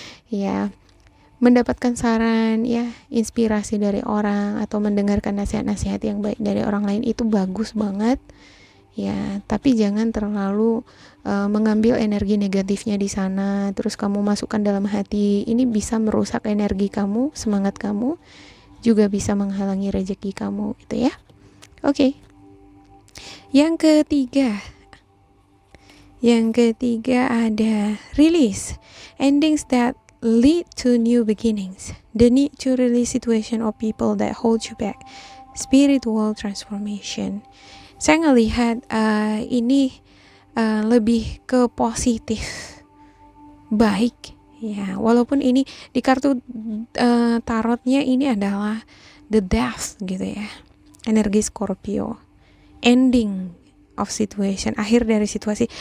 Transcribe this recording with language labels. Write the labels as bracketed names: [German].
[Indonesian] Ya, mendapatkan saran ya, inspirasi dari orang atau mendengarkan nasihat-nasihat yang baik dari orang lain itu bagus banget ya, tapi jangan terlalu mengambil energi negatifnya di sana terus kamu masukkan dalam hati. Ini bisa merusak energi kamu, semangat kamu, juga bisa menghalangi rezeki kamu gitu ya. Oke. Yang ketiga, Yang ketiga ada [English] release, endings that lead to new beginnings, the need to release situation or people that hold you back, spiritual transformation. [Indonesian] Saya ngelihat ini lebih ke positif, baik ya, walaupun ini di kartu tarotnya ini adalah the death gitu ya, energi Scorpio, [English] ending of situation, [Indonesian] akhir dari situasi.